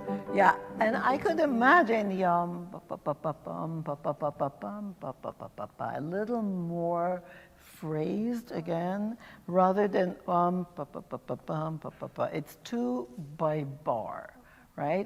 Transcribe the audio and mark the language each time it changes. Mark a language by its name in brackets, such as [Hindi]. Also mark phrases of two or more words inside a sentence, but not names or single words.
[English] Yeah, and I could imagine yum, ba-ba-ba-bum, ba-ba-ba-ba-bum, ba-ba-ba-ba-ba, a little more phrased again, rather than ba-ba-ba-ba-bum, ba-ba-ba. It's two by bar, right?